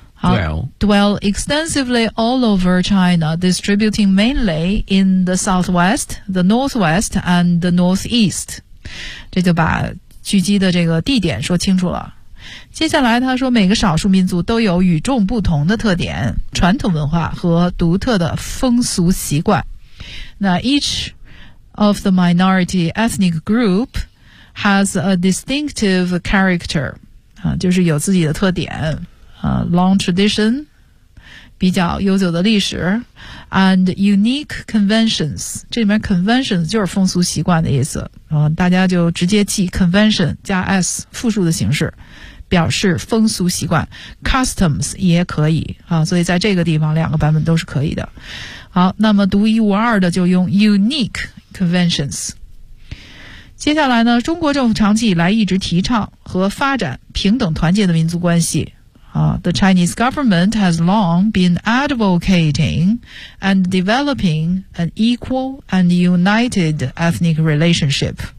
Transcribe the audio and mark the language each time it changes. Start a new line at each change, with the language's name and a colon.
English: 好， dwell extensively all over China distributing mainly in the southwest the northwest and the northeast。
Chinese: 这就把聚集的这个地点说清楚了。接下来他说每个少数民族都有与众不同的特点、传统文化和独特的风俗习惯。
English: 那 each of the minority ethnic group has a distinctive character，
Chinese: 啊，就是有自己的特点，
English: 啊，long tradition，
Chinese: 比较悠久的历史
English: ，and unique conventions。
Chinese: 这里面 conventions 就是风俗习惯的意思。大家就直接记 convention 加 s 复数的形式，表示风俗习惯 customs 也可以啊。所以在这个地方两个版本都是可以的。好，那么独一无二的就用 unique conventions。接下来呢，中国政府长期以来一直提倡和发展平等团结的民族关系啊。
English: The Chinese government has long been advocating and developing an equal and united ethnic relationship。